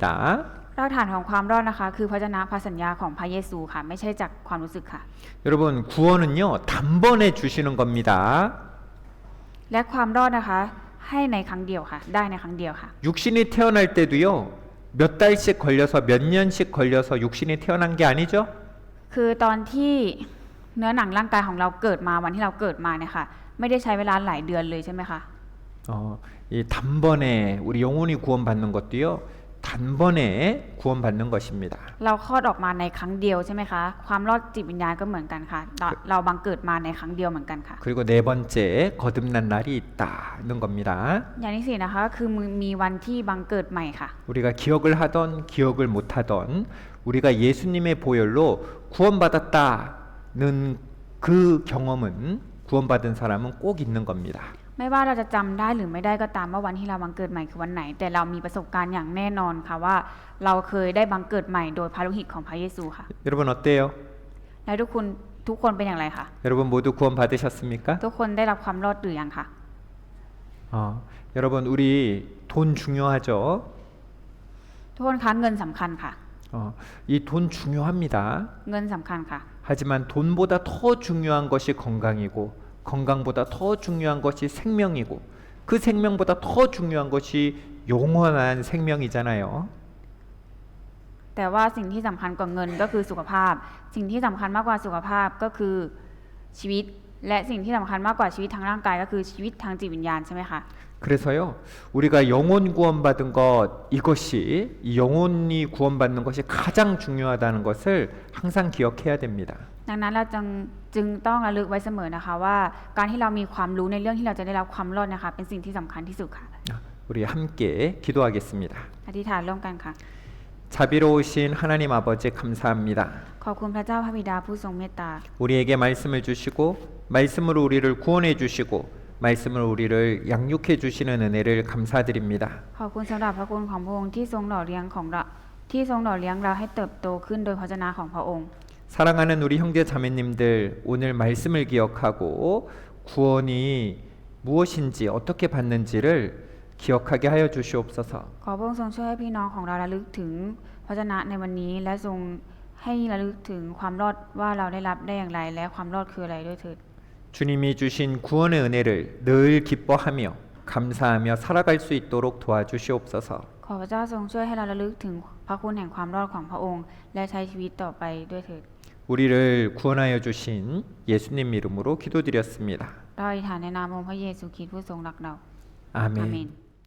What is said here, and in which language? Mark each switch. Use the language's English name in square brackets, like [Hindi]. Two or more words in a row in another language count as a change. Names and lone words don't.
[Thai] รากฐานของความรอดนะคะคือพระวจนะพระสัญญาของพระเยซูค่ะไม่ใช่จากความรู้สึกค่ะ [Korean] 여러분 구원은요 단번에 주시는 겁니다. [Thai] และความรอดนะคะให้ในครั้งเดียวค่ะได้ในครั้งเดียวค่ะ [Korean] 육신이 태어날 때도요 몇 달씩 걸려서 몇 년씩 걸려서 육신이 태어난 게 아니죠? [Thai] คือตอนที่เนื้อหนังร่างกายของเราเกิดมาวันที่เราเกิดมาเนี่ยค่ะไม่ได้ใช้เวลาหลายเดือนเลยใช่ไหมคะ [Korean] 이 단번에 우리 영혼이 구원받는 것도요 단번에 구원받는 것입니다. [Thai] เราคลอดออกมาในครั้งเดียวใช่ไหมคะความรอดจิตวิญญาณก็เหมือนกันค่ะเราบังเกิดมาในครั้งเดียวเหมือนกันค่ะ [Korean] 그리고 네 번째 거듭난 날이 있다는 겁니다. [Thai] อย่างที่สี่นะคะคือมีวันที่บังเกิดใหม่ค่ะ [Korean] 우리가 기억을 하던 기억을 못하던 우리가 예수님의 보혈로 구원받았다는 그 경험은 구원받은 사람은 꼭 있는 겁니다. [Thai] ไม่ว่าเราจะจำได้หรือไม่ได้ก็ตามว่าวันที่เราบังเกิดใหม่คือวันไหน แต่เรามีประสบการณ์อย่างแน่นอนค่ะว่าเราเคยได้บังเกิดใหม่โดยพระโลหิตของพระเยซูค่ะ [Korean] 여러분 어때요? [Thai] และทุกคนเป็นอย่างไรคะ [Korean] 여러분 모두 구원받으셨습니까? [Thai] ทุกคนได้รับความรอดหรือยังคะ [Korean] 여러분 우리 돈 중요하죠? [Thai] ทุกคนคะเงินสำคัญค่ะ [Korean] 이 돈 중요합니다. [Thai] เงินสำคัญค่ะ [Korean] 하지만 돈보다 더 중요한 것이 건강이고 건강보다 더 중요한 것이 생명이고 그 생명보다 더 중요한 것이 영원한 생명이잖아요. [Thai] แต่ว่าสิ่งที่สำคัญกว่าเงินก็คือสุขภาพ สิ่งที่สำคัญมากกว่าสุขภาพก็คือชีวิต และสิ่งที่สำคัญมากกว่าชีวิตทางร่างกายก็คือชีวิตทางจิตวิญญาณใช่ไหมคะ [Korean] 그래서요 우리가 영혼 구원받은 것 이것이 이 영혼이 구원받는 것이 가장 중요하다는 것을 항상 기억해야 됩니다. [Thai] ดังนั้นเราจึงต้องระลึกไว้เสมอนะคะว่าการที่เรามีความรู้ในเรื่องที่เราจะได้รับความรอดนะคะเป็นสิ่งที่สำคัญที่สุดค่ะ [Korean] 우리 함께 기도하겠습니다. [Thai] อธิษฐานร่วมกันค่ะ [Korean] 자비로우신 하나님 아버지 감사합니다. [Thai] ขอบคุณพระเจ้าพระบิดาผู้ทรงเมตตา [Korean] 우리에게 말씀을 주시고 말씀으로 우리를 구원해 주시고 말씀으로 우리를 양육해 주시는 은혜를 감사드립니다. [Thai] ขอบคุณสำหรับพระคุณของพระองค์ที่ทรงหล่อเลี้ยงเราให้เติบโตขึ้นโดยพระวจนะของพระองค์ [Korean] 사랑하는 우리 형제 자매님들 오늘 말씀을 기억하고 구원이 무엇인지 어떻게 받는지를 기억하게 하여 주시옵소서. [Thai] ขอพระองค์ทรงช่วยให้พี่น้องของเราระลึกถึงพระวจนะในวันนี้และทรงให้ระลึกถึงความรอดว่าเราได้รับได้อย่างไรและความรอดคืออะไรด้วยเถิด [Korean] 주님이 주신 구원의 은혜를 늘 기뻐하며 감사하며 살아갈 수 있도록 도와주시옵소서. [Thai] ขอพระเจ้าทรงช่วยให้เราระลึกถึงพระคุณแห่งความรอดของพระองค์และใช้ชีวิตต่อไปด้วยเถิด [Korean] 우리를 구원하여 주신 예수님 이름으로 기도드렸습니다. [Thai] เราอธิษฐานในนามองค์พระเยซูคริสต์ผู้ทรงรักเรา [Korean] 아멘. 아멘.